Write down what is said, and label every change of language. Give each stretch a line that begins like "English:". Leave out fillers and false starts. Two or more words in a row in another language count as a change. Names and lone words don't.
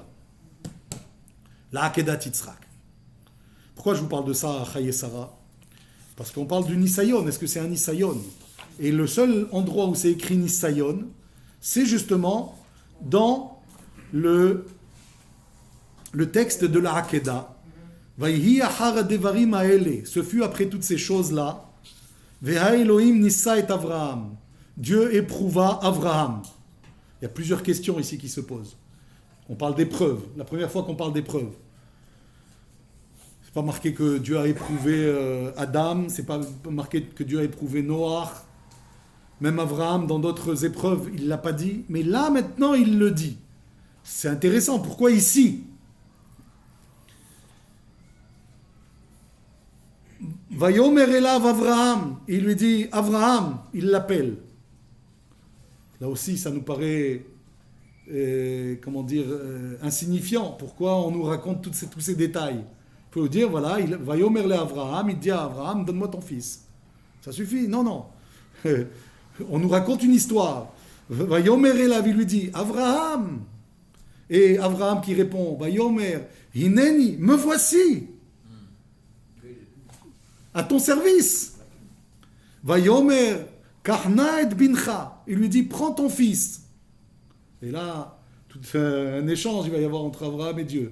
French: La Hakeda Yitzhak. Pourquoi je vous parle de ça à Chaye Sarah? Parce qu'on parle du Nisayon. Est-ce que c'est un Nisayon? Et le seul endroit où c'est écrit Nisayon, c'est justement dans le texte de la Hakeda.
Hebrew: ויהי אחר דברים האלה.
French: Ce fut après toutes ces choses-là.
Hebrew: והאלהים נסה את אברהם.
French: Dieu éprouva Avraham. Il y a plusieurs questions ici qui se posent. On parle d'épreuves. La première fois qu'on parle d'épreuves. C'est pas marqué que Dieu a éprouvé Adam. C'est pas marqué que Dieu a éprouvé Noach. Même Avraham, dans d'autres épreuves, il ne l'a pas dit. Mais là, maintenant, il le dit. C'est intéressant. Pourquoi ici?
Hebrew: ויאמר אליו אברהם.
French: Il lui dit, Avraham, il l'appelle. Là aussi, ça nous paraît, insignifiant. Pourquoi on nous raconte tous ces détails? Il faut dire, voilà,
Hebrew: ויאמר לאברהם,
French: il dit à Avraham, donne-moi ton fils. Ça suffit? Non. On nous raconte une histoire.
Hebrew: ויאמר אליו,
French: il lui dit, Avraham. Et Avraham qui répond,
Hebrew: ויאמר הנני,
French: me voici. À ton service.
Hebrew: ויאמר קח נא את בנך.
French: Il lui dit, prends ton fils. Et là, tout un échange il va y avoir entre Avraham et Dieu.